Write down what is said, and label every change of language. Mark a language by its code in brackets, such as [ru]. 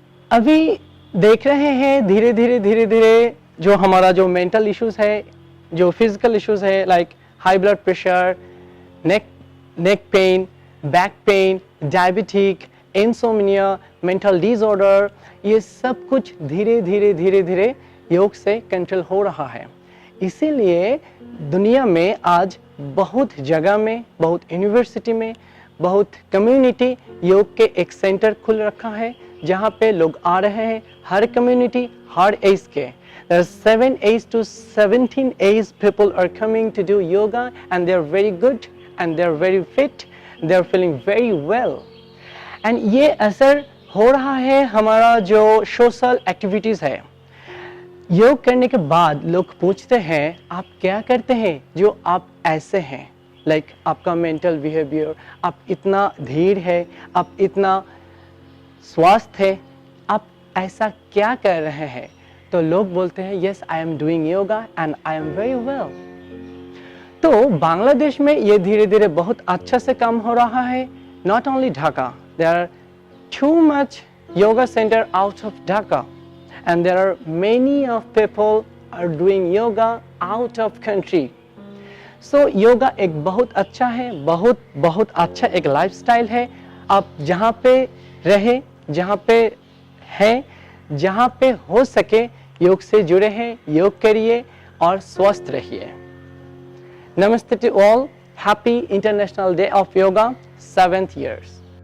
[hi] अभी देख रहे हैं धीरे धीरे जो हमारा जो मेंटल इश्यूज है, जो फिजिकल इश्यूज है, like high blood pressure, neck pain, back pain, diabetic, insomnia, mental disorder, ये सब कुछ धीरे धीरे योग से कंट्रोल हो रहा है. इसीलिए दुनिया में आज बहुत जगह में, बहुत यूनिवर्सिटी में, बहुत कम्युनिटी योग के एक सेंटर खुल रखा है जहाँ पे लोग आ रहे हैं. हर कम्युनिटी, हर एज के. [en] There are 7 age to 17 age people are coming to do yoga and they are very good and they are very fit. They are feeling very well. [hi] And ये असर हो रहा है हमारा जो सोशल एक्टिविटीज़ है. योग करने के बाद लोग पूछते हैं आप क्या करते हैं जो आप ऐसे हैं, लाइक आपका मेंटल बिहेवियर, आप इतना धीर है, आप इतना स्वस्थ है, आप ऐसा क्या कर रहे हैं. तो लोग बोलते हैं [en] Yes I am doing yoga and I am very well. [hi] तो बांग्लादेश में ये धीरे धीरे बहुत अच्छा से काम हो रहा है. [en] Not only Dhaka, there are too much yoga center out of Dhaka and there are many of people are doing yoga out of country. [hi] So yoga एक बहुत अच्छा है, बहुत अच्छा एक लाइफस्टाइल है. आप जहाँ पे रहे, जहाँ पे हैं, जहाँ पे हो सके योग से जुड़े हैं, योग करिए और स्वस्थ रहिए. [en] Namaste to all. Happy International Day of Yoga, 7th years.